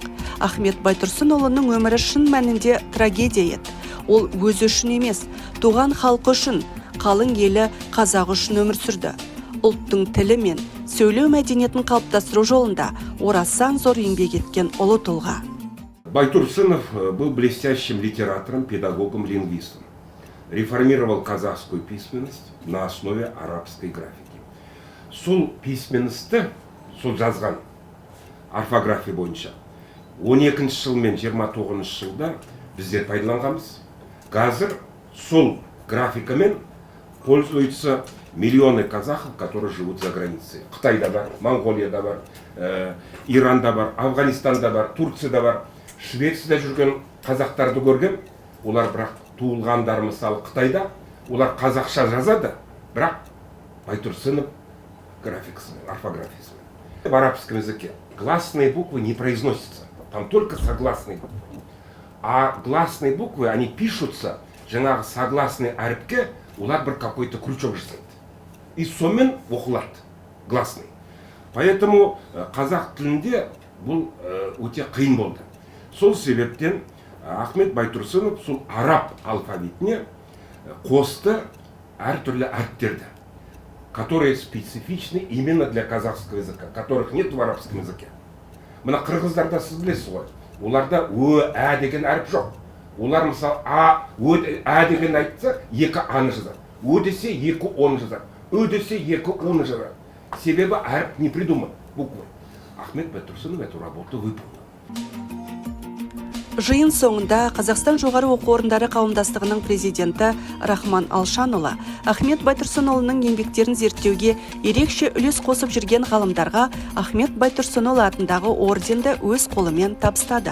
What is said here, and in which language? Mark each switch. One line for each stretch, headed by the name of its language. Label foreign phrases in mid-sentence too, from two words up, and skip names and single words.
Kazakh: Ахмет Байтұрсынұлының өмірі шын мәнінде трагедия еді. Ол өзі үшін емес, туған халқы үшін, қалың елі қазақ үшін өмір сүрді. Ұлттың тілі мен сөйлеу мәдениетін қалыптастыру жолында орасан зор еңбек еткен ұлы тұлға.
Russian: Байтурсынов был блестящим литератором, педагогом, лингвистом. Реформировал казахскую письменность на основе арабской графики.
Kazakh: Сол письменності, сол жазған орфография бойынша 12 жыл мен 29 жылда біздер пайдаланғанбыз. Қазір сол графикамен
Russian: пользуются миллионы казахов, которые живут за границей.
Kazakh: Қытайда бар, Монғолияда бар, Иранда бар, Афганистанда бар, Турцияда бар. Швецияда жүрген қазақтарды көргем, олар бірақ туылғандар мысалы Қытайда, олар қазақша жазады, бірақ Байтурсынов графикасымен, орфографиясымен.
Russian: В арабском языке гласные буквы не произносятся, там только согласные буквы. А гласные буквы, они пишутся,
Kazakh: жаңағы согласный әріпке, олар бір
Russian: какой-то крючок
Kazakh: жасайды. И сонымен оқылады, гласный. Поэтому қазақ тілінде бұл өте қиын болды. Сол себептен Ахмет Байтұрсынов сол араб алфавитіне қосты әртүрлі әріптерді,
Russian: которые специфичны именно для казахского языка, которых нет в арабском языке.
Kazakh: Мына қырғыздарда сіз білесіз ғой, оларда ә деген әріп жоқ. Олар мысалы ә деген айтса, екі аны жазады. Десе, екі оны жазады. Десе, екі оны жазады. Себебі әріп
Russian: не придуман, буквы. Ахмет Байтұрсынов эту работу выполнил.
Kazakh: Жиын соңында Қазақстан жоғары оқу орындары қауымдастығының президенті Рахман Алшанұлы Ахмет Байтұрсынұлының еңбектерін зерттеуге ерекше үлес қосып жүрген ғалымдарға Ахмет Байтұрсынұлы атындағы орденді өз қолымен табыстады.